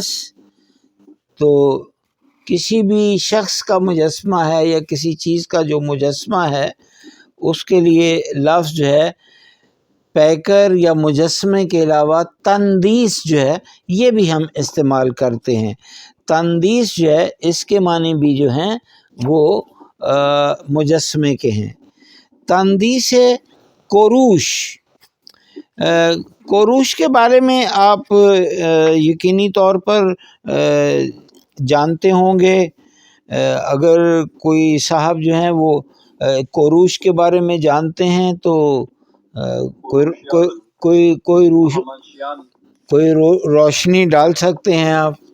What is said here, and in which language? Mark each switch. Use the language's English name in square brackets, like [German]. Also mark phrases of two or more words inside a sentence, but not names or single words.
[Urdu] تو کسی بھی شخص کا مجسمہ ہے یا کسی چیز کا جو مجسمہ ہے اس کے لیے لفظ جو ہے پیکر یا مجسمے کے علاوہ تندیس جو ہے یہ بھی ہم استعمال کرتے ہیں. تندیس جو ہے اس کے معنی بھی جو ہیں وہ مجسمے کے ہیں. [Persian] تندیس کوروش. [Urdu] کوروش کے بارے میں آپ یقینی طور پر جانتے ہوں گے. اگر کوئی صاحب جو ہیں وہ کوروش کے بارے میں جانتے ہیں تو کوئی روشنی ڈال سکتے ہیں آپ.